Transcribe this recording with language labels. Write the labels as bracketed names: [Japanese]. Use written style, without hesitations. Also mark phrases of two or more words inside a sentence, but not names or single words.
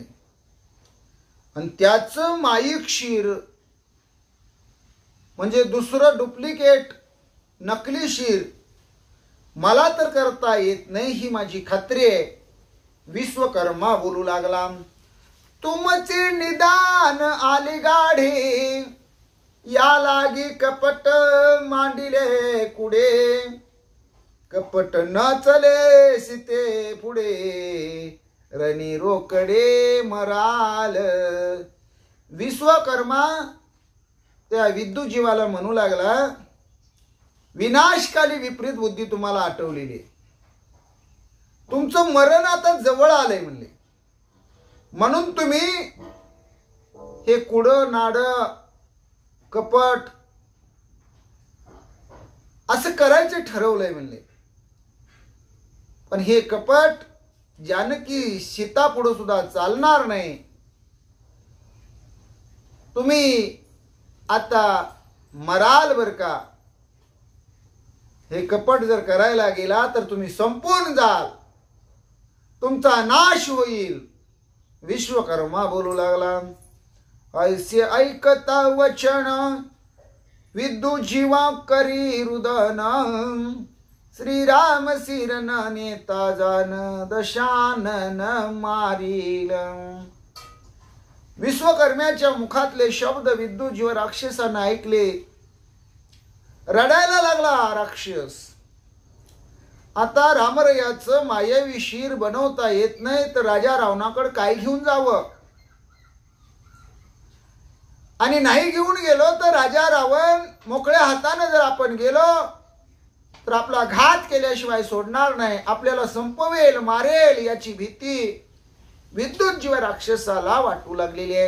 [Marathi] आणि त्याचं माईक क्षीर म्हणजे दुसरं डुप्लिकेट नकली शीर मला तर करता येत नाही ही माझी खात्री आहे. विश्वकर्मा बोलू लागला, तुमचे निदान आले गाढे, या लागी कपट मांडिले कुडे, कपट न चले सीते पुढे, रणी रोकडे मराल. विश्वकर्मा त्या विद्युजीवाला म्हणू लागला, विनाशकाली विपरीत बुद्धी तुम्हाला आठवलेली, तुमचं मरण आता जवळ आलंय म्हणले, म्हणून तुम्ही हे कुड नाड कपट असं करायचं ठरवलंय म्हणले. पण हे कपट जानकी सीता पुढे सुद्धा चालणार नाही. तुम्ही आता मराल बर का. हे कपट जर करायला गेला तर तुम्ही संपून जाल, तुमचा नाश होईल. विश्वकर्मा बोलू लागला, ऐसे ऐकता वचन विद्यू जीवा करी रुदन, श्रीराम सिरन नेता जान दशानन मारील. विश्वकर्म्याच्या मुखातले शब्द विद्युजीव राक्षसानं ऐकले. रडायला लागला राक्षस. आता रामरयाचं मायावी शीर बनवता येत नाही तर राजा रावणाकडे काय घेऊन जावं. आणि नाही घेऊन गेलो तर राजा रावण मोकळ्या हाताने जर आपण गेलो तर आपला घात केल्याशिवाय सोडणार नाही, आपल्याला संपवेल मारेल याची भीती विद्युजीव राक्षसाला वाटू लागलेली आहे.